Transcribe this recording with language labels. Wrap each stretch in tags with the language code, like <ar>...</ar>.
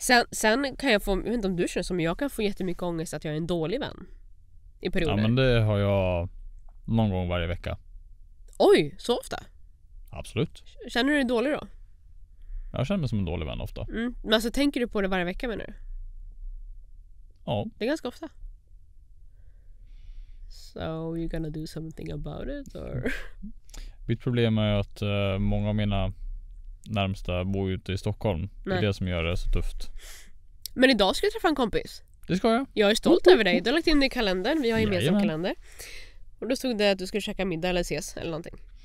<sv>Sen kan jag få, jag vet inte om du känner som jag kan få jättemycket ångest att jag är en dålig vän i perioder. Ja, men det har jag någon gång varje vecka. Oj, så ofta? Absolut. Känner du dig dålig då? Jag känner mig som en dålig vän ofta. Men alltså tänker du på det varje vecka, menar du? Ja. Det är ganska ofta.</sv> <en>So you're gonna do something about it or?</en> <sv>Mitt problem är att många av mina närmsta bor ute i Stockholm. Det är det som gör det så tufft. Men idag ska jag träffa en kompis. Det ska jag. Jag är stolt över dig. Du har lagt in det i kalendern. Vi har gemensam kalender. Och då stod det att du skulle käka middag eller ses eller någonting.</sv>